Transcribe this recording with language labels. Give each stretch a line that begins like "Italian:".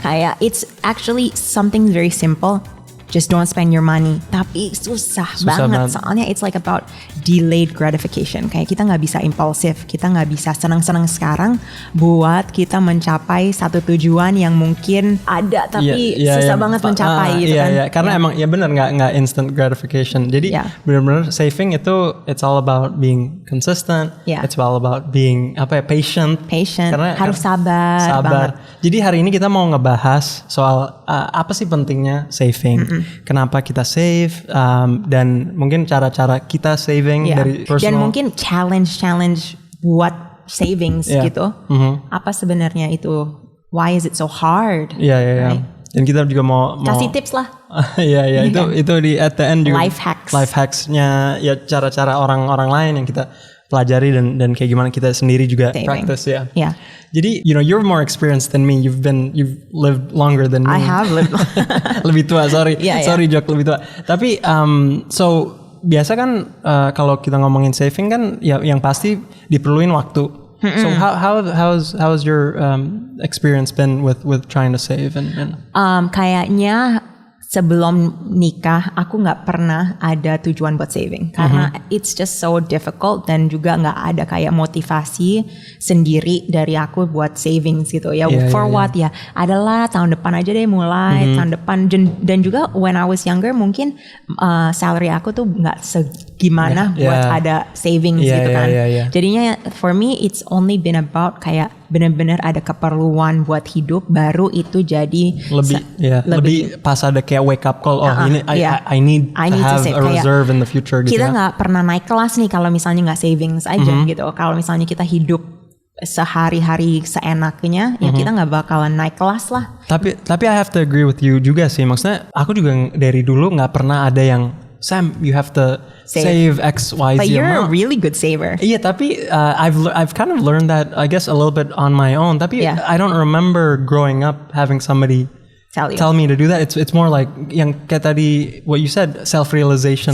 Indonesian: Kayak
English: it's actually something very simple. Just don't spend your money.
Indonesian: Tapi susah banget. Soalnya
English: it's like about delayed gratification.
Indonesian: Kayak kita nggak bisa impulsif, kita nggak bisa senang-senang sekarang buat kita mencapai satu tujuan yang mungkin ada tapi susah banget mencapai gitu kan. Iya, karena emang ya benar nggak instant gratification. Jadi benar-benar saving itu
English: it's all about being consistent. It's all about being patient.
Indonesian: Karena harus sabar banget. Jadi hari ini kita mau ngebahas soal apa sih pentingnya saving. Kenapa kita save dan mungkin cara-cara kita saving dari personal. Dan mungkin challenge buat savings gitu. Apa sebenarnya itu?
English: Why is it so hard?
Indonesian: Iya. Right? Dan kita juga mau kasih tips lah. Iya, itu di
English: at the end
Indonesian: juga.
English: Life
Indonesian: hacksnya ya cara-cara orang-orang lain yang kita pelajari dan kayak gimana kita sendiri juga practice ya.
English: Yeah.
Indonesian: Jadi
English: you're more experienced than me. You've lived longer than me. I have lived.
Indonesian: Lebih tua, sorry. Sorry
English: yeah.
Indonesian: Jok, lebih tua. Tapi so biasa kan kalau kita ngomongin saving kan yang pasti diperluin waktu.
English: So how's your experience been with trying to save and
Indonesian: kayaknya sebelum nikah aku nggak pernah ada tujuan buat saving karena
English: it's just so difficult
Indonesian: dan juga nggak ada kayak motivasi sendiri dari aku buat savings gitu ya. What ya adalah tahun depan aja deh mulai tahun depan dan juga
English: when I was younger
Indonesian: mungkin salary aku tuh nggak segimana buat ada savings gitu kan. Jadinya
English: for me it's only been about
Indonesian: kayak benar-benar ada keperluan buat hidup baru itu jadi lebih pas ada kayak
English: wake up call ini I need to have a reserve in the future gitu.
Indonesian: Kita nggak pernah naik kelas nih kalau misalnya nggak savings aja gitu. Kalau misalnya kita hidup sehari-hari seenaknya ya kita nggak bakalan naik kelas lah. Tapi
English: I have to agree with you juga sih.
Indonesian: Maksudnya aku juga dari dulu nggak pernah ada yang Sam,
English: you have to save X, Y, Z. But you're a really good saver.
Indonesian: Iya, tapi
English: I've kind of learned that I guess a little bit on my own.
Indonesian: Tapi
English: I don't remember growing up having somebody tell me to do that. It's more like
Indonesian: yang kayak tadi
English: what you said, self-realization.